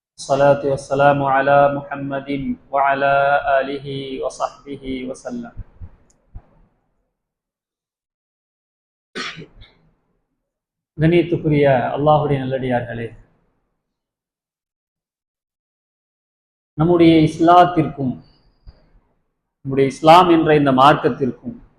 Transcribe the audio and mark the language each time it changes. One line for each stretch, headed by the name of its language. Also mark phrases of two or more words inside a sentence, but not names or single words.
Arabic: والصلاة والسلام على محمد وعلى آله وصحبه وسلم.
Tamil: கண்ணியத்துக்குரிய அல்லாஹ்வுடைய நல்லடியார்களே, நம்முடைய இஸ்லாத்திற்கும் நம்முடைய இஸ்லாம் என்ற இந்த மார்க்கத்திற்கும்